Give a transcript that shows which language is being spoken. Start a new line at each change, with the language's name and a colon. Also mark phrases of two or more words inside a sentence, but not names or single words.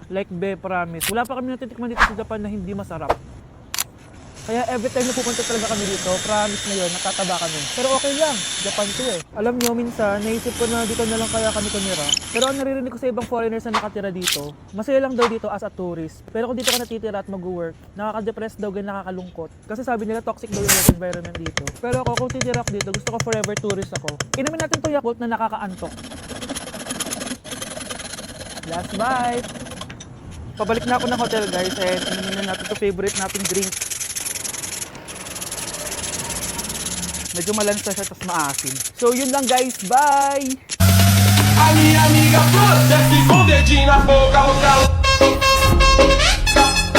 English: Like promise.
Filipino: Wala pa kami natitikman dito sa Japan na hindi masarap. Kaya
English: every time
Filipino: na pupunta talaga kami dito, promise na yun, natataba kami. Pero okay lang, Japan to eh. Alam nyo, minsan, naisip ko na dito na lang kaya kami tumira. Pero ang naririnig ko sa ibang foreigners na nakatira dito, masaya lang daw dito
English: as a tourist.
Filipino: Pero kung dito ka natitira at mag-work, nakaka-depress daw, ganyan nakakalungkot. Kasi sabi nila toxic daw yung
English: work environment
Filipino: dito. Pero ako, kung titira ako dito, gusto ko
English: forever tourist
Filipino: ako. Inumin natin to Yakult na nakakaantok.
English: Last bite!
Filipino: Pabalik na ako ng hotel guys, and inumin na natin to favorite nating drink. Medyo malansa siya, tapos maasim. So, yun lang guys. Bye!
Portuguese: A minha amiga Flor desce com o dedinho na boca,